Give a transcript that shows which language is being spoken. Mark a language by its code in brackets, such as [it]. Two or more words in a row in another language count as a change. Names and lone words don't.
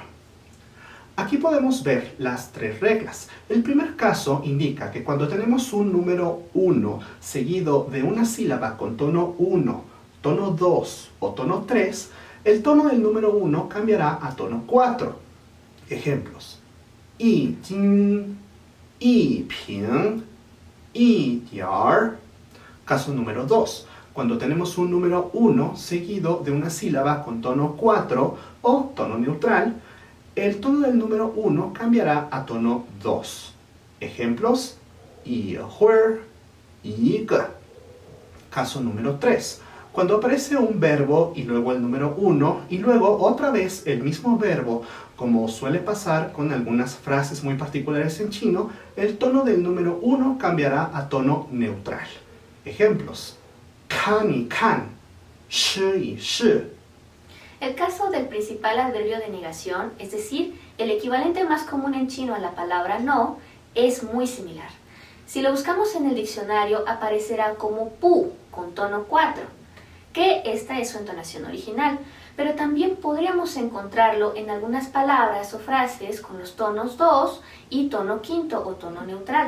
[es] Aquí podemos ver las 3 reglas. El primer caso indica que cuando tenemos un número 1 seguido de una sílaba con tono 1, tono 2 o tono 3, el tono del número 1 cambiará a tono 4. Ejemplos: [zh] 一斤, 一瓶, 一点儿. [es] Caso número 2. cuando tenemos un número 1 seguido de una sílaba con tono 4 o tono neutral, el tono del número 1 cambiará a tono 2. Ejemplos: [zh] 一会儿, 一个. [es] Caso número 3. Cuando aparece un verbo y luego el número 1 y luego otra vez el mismo verbo, como suele pasar con algunas frases muy particulares en chino, el tono del número 1 cambiará a tono neutral. Ejemplos: [zh] 看一看, 试一试. [es] El caso del principal adverbio de negación, es decir, el equivalente más común en chino a la palabra no, es muy similar. Si lo buscamos en el diccionario, aparecerá como pu, con tono 4, que esta es su entonación original, pero también podríamos encontrarlo en algunas palabras o frases con los tonos 2 y tono quinto o tono neutral.